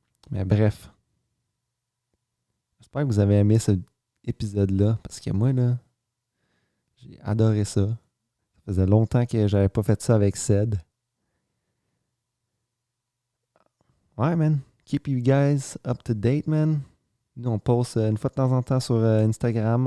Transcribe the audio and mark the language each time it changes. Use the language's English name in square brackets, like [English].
[French] Mais bref. J'espère que vous avez aimé cet épisode-là. Parce que moi, là, j'ai adoré ça. Ça faisait longtemps que j'avais pas fait ça avec Ced. Ouais, man. [English] Keep you guys up to date, man. [French] Nous, on poste une fois de temps en temps sur Instagram.